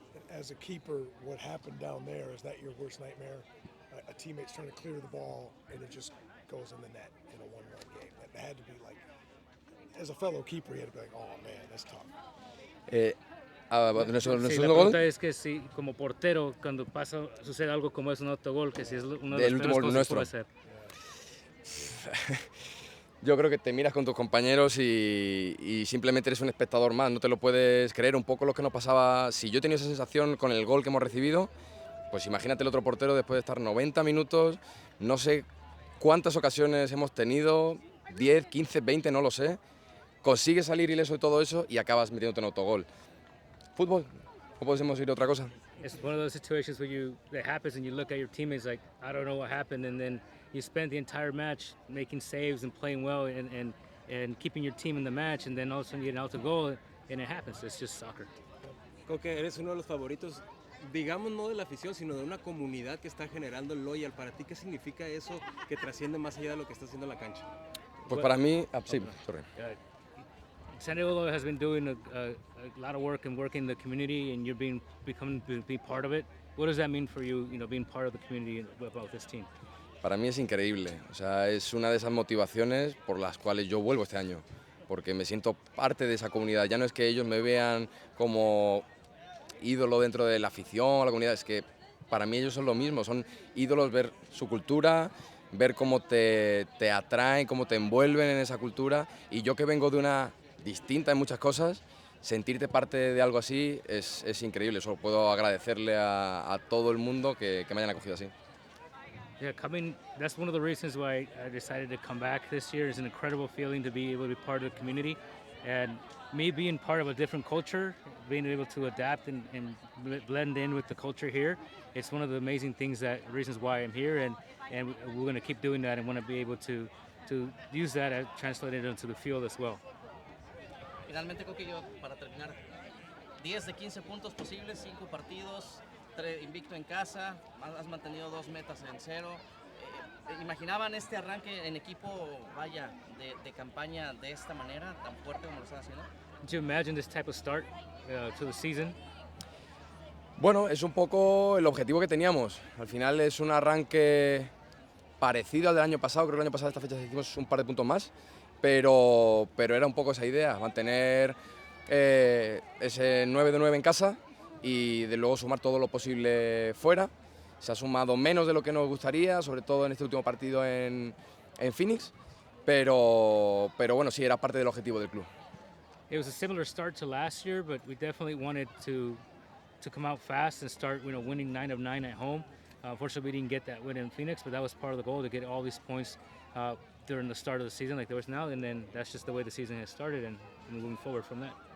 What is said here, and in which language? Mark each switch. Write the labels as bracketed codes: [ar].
[en] As a keeper, what happened down there, is that your worst nightmare? A teammate's trying to clear the ball and it just goes in the net in a 1-1 game. That had to be like, as a fellow keeper, you had to be like, oh man, that's tough. [es] Sí, la pregunta es que si como portero cuando sucede algo como es un autogol, que si es una de las peores cosas que puede ser. Yo creo que te miras con tus compañeros y simplemente eres un espectador más, no te lo puedes creer. Un poco lo que nos pasaba, si yo he tenido esa sensación con el gol que hemos recibido, pues imagínate el otro portero después de estar 90 minutos, no sé cuántas ocasiones hemos tenido, 10, 15, 20, no lo sé, consigues salir ileso de todo eso y acabas metiéndote en autogol. Fútbol, no podemos ir a otra cosa. [en] It's one of those situations where that happens and you look at your teammates like, I don't know what happened, and then you spend the entire match making saves and playing well and keeping your team in the match, and then all of a sudden you get an out to goal and it happens. It's just soccer. [es] Coque, eres uno de los favoritos, digamos no de la afición, sino de una comunidad que está generando el Loyal. Para ti, ¿qué significa eso que trasciende más allá de lo que está haciendo en la cancha? Pues para mí, sí, [en] sorry. San Diego has been doing a lot of work and working the community, and you're being part of it. What does that mean for you, being part of the community about this team? [es] Para mí es increíble, o sea, es una de esas motivaciones por las cuales yo vuelvo este año, porque me siento parte de esa comunidad. Ya no es que ellos me vean como ídolo dentro de la afición o la comunidad, es que para mí ellos son lo mismo, son ídolos, ver su cultura, ver cómo te atraen, cómo te envuelven en esa cultura, y yo que vengo de una distinta en muchas cosas, sentirte parte de algo así es increíble. Solo puedo agradecerle a todo el mundo que me hayan acogido así. [en] Yeah, that's one of the reasons why I decided to come back this year. It's an incredible feeling to be able to be part of the community, and me being part of a different culture, being able to adapt and blend in with the culture here. It's one of the amazing reasons why I'm here, and we're going to keep doing that and want to be able to use that and translate it into the field as well. [es] Finalmente, Coque, yo para terminar, 10 de 15 puntos posibles, 5 partidos, invicto en casa, has mantenido 2 metas en 0. ¿Imaginaban este arranque en equipo, vaya, de campaña de esta manera, tan fuerte como lo están haciendo? [en] Did you imagine this type of start to the season? [es] Bueno, es un poco el objetivo que teníamos. Al final es un arranque parecido al del año pasado. Creo que el año pasado a esta fecha hicimos un par de puntos más, pero era un poco esa idea, mantener ese 9 de 9 en casa y de luego sumar todo lo posible fuera. Se ha sumado menos de lo que nos gustaría, sobre todo en este último partido en Phoenix, pero bueno, sí, era parte del objetivo del club. [en] It was a similar start to last year, but we definitely wanted to come out fast and start, winning 9 of 9 at home. Unfortunately, we didn't get that win in Phoenix, but that was part of the goal, to get all these points during the start of the season like there was now, and then that's just the way the season has started and moving forward from that.